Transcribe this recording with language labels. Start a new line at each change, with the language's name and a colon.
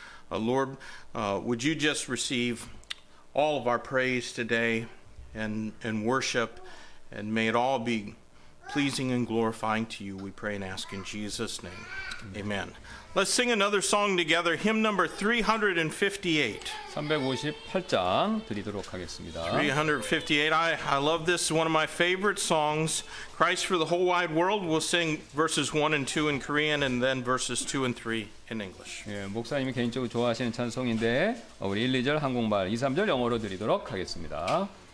English: Lord, would you just receive all of our praise today and worship, and may it all be pleasing and glorifying to you, we pray and ask in Jesus' name. Amen. Let's sing another song together, hymn number 358.
Korean: 358장 드리도록 하겠습니다. 358.
English: I love this, one of my favorite songs. Christ for the whole wide world. We'll sing verses 1 and 2 in Korean and then verses 2 and 3 in English.
Korean: 예, 목사님이 개인적으로 좋아하시는 찬송인데 우리 1, 2절 한국말, 2, 3절 영어로 드리도록 하겠습니다.